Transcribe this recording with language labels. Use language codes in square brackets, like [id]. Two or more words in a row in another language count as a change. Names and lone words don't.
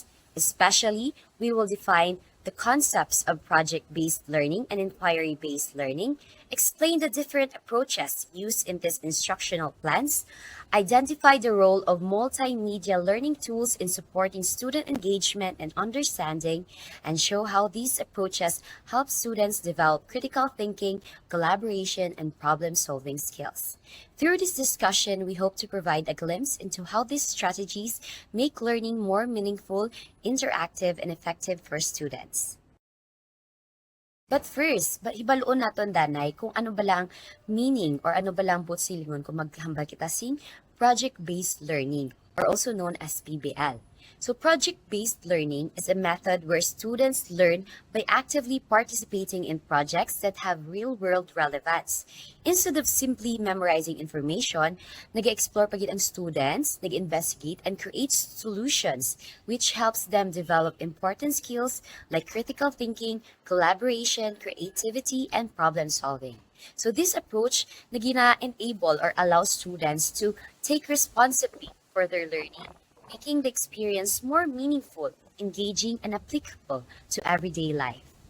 [en] Especially, we will define the concepts of project-based learning and inquiry-based learning, explain the different approaches used in these instructional plans, identify the role of multimedia learning tools in supporting student engagement and understanding, and show how these approaches help students develop critical thinking, collaboration, and problem-solving skills. Through this discussion, we hope to provide a glimpse into how these strategies make learning more meaningful, interactive, and effective for students. But first, [hil] hibaluon naton danay kung ano balang meaning or ano balang silingon kung maghambal kita sing [en] project-based learning [hil] or [en] also known as PBL. So project-based learning is a method where students learn by actively participating in projects that have real-world relevance. Instead of simply memorizing information, [hil] nag-explore pagid ang [en] students, nag-investigate and create solutions which helps them develop important skills like critical thinking, collaboration, creativity, and problem solving. So this approach enable or allow students to take responsibility for their learning, making the experience more meaningful, engaging, and applicable to everyday life.